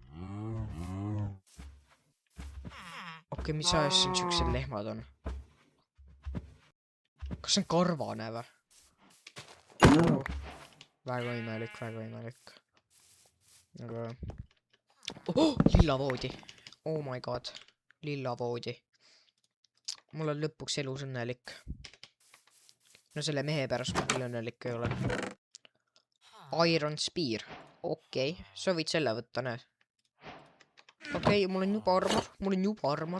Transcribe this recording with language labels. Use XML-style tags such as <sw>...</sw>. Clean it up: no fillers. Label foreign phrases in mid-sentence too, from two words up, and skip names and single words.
<et>Okei, mis ajast siin siuksed lehmad on? Kas see on karvane või? Väga imelik, väga imelik. Aga... Oh, lillavoodi.</et> <en>Oh my god.</en> <et>Lillavoodi. Mul on lõpuks elus õnnelik. No selle mehe pärast ma küll õnnelik ei ole. Iron Spear. Okei, sa võid selle võtta, näe. Okei, mul on juba armor.</et>